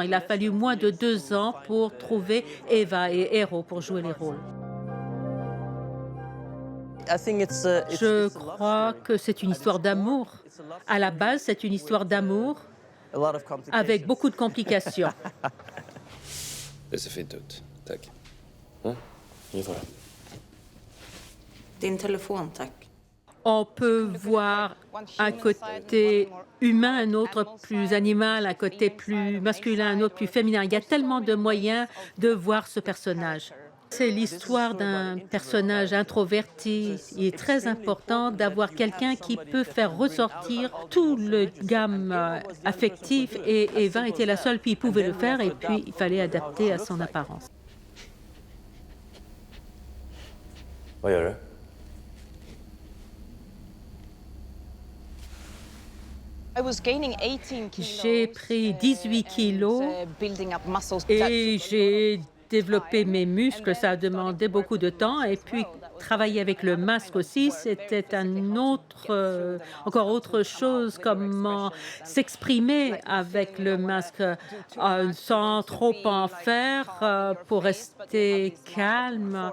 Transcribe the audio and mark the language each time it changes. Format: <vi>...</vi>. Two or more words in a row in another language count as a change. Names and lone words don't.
<fr>Il a fallu moins de 2 ans pour trouver Eva et Hero pour jouer les rôles. Je crois que c'est une histoire d'amour. À la base, c'est une histoire d'amour avec beaucoup de complications.</fr> <sv>Det ser fint ut. Tack. Nu får du. Din telefon, tack.</sv> <fr>On peut voir un côté humain, un autre plus animal, un côté plus masculin, un autre plus féminin. Il y a tellement de moyens de voir ce personnage. C'est l'histoire d'un personnage introverti. Il est très important d'avoir quelqu'un qui peut faire ressortir tout le gamme affectif et Eva était la seule, puis il pouvait le faire et puis il fallait adapter à son apparence.</fr> <sv>Vad gör du?</sv> <fr>J'ai pris 18 kilos et j'ai développé mes muscles. Ça a demandé beaucoup de temps. Et puis, travailler avec le masque aussi, c'était encore autre chose, comment s'exprimer avec le masque sans trop en faire pour rester calme.</fr>